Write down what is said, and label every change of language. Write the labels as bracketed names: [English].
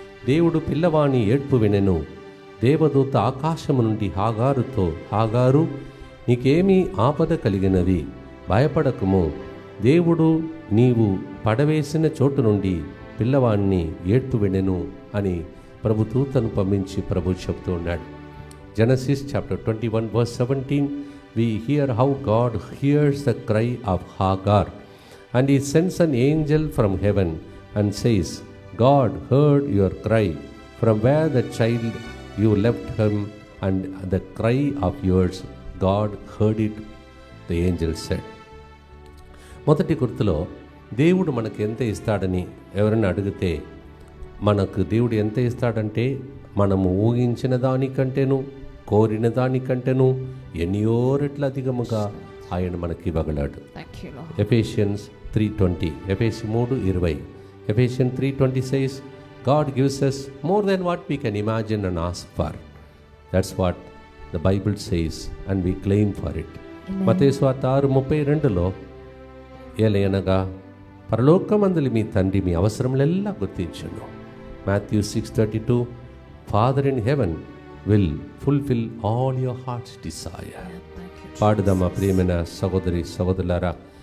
[Telugu] దేవుడు పిల్లవాని ఏడ్పు వినెను. దేవదూత ఆకాశము నుండి హాగారుతో, హాగారు, నీకేమీ ఆపద కలిగినది, భయపడకుము. దేవుడు నీవు పడవేసిన చోటు నుండి పిల్లవాణ్ణి ఏడ్పు వినెను అని ప్రభుదూతను పంపించి ప్రభు చెప్తూ ఉన్నాడు. [English] Genesis chapter 21 verse 17, we hear how God hears the cry of Hagar, and he sends an angel from heaven and says, God heard your cry from where the child you left him, and the cry of yours, God heard it, the angel said. [Telugu] మొదటి గుర్తులో దేవుడు మనకు ఎంత ఇస్తాడని ఎవరైనా అడిగితే, మనకు దేవుడు ఎంత ఇస్తాడంటే మనము ఊహించిన దానికంటేను కోరిన దానికంటేను ఎన్నో రెట్ల అధికముగా ఆయన మనకి ఇవ్వగలడు. [English] Ephesians 3:20, ఎఫెసి 3:20, Ephesian 3:20 says, God gives us more than what we can imagine and ask for. That's what the Bible says and we claim for it. [Telugu] మత్తయి సువార్త 6:32లో ఏలయనగా పరలోకమందులి మీ తండ్రి మీ అవసరములెల్లా గుర్తించును. [English] Matthew 6:32, Father in heaven will fulfill all your heart's desire. [Telugu] పాడుదామా ప్రియమైన సహోదరి సహోదరులారా.